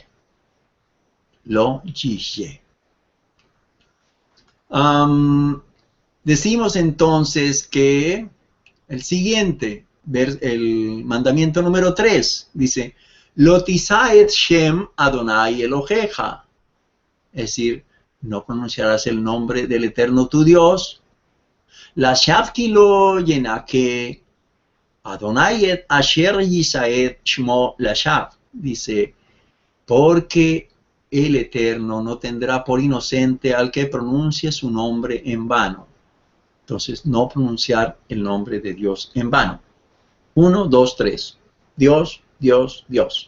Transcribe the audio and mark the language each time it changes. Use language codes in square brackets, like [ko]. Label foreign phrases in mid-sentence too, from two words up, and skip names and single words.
[he] לא יהיה. [es] Decimos entonces que el siguiente, el mandamiento número 3, dice, [he] לא תשא שם אדוני אלהיך. [es] Es decir, no pronunciarás el nombre del Eterno tu Dios. [he] לשוא כי לא ינקה אדוני אשר ישא שמו לשוא. [es] Dice, porque el Eterno no tendrá por inocente al que pronuncie su nombre en vano. Entonces, no pronunciar el nombre de Dios en vano. 1, 2, 3. Dios, Dios, Dios.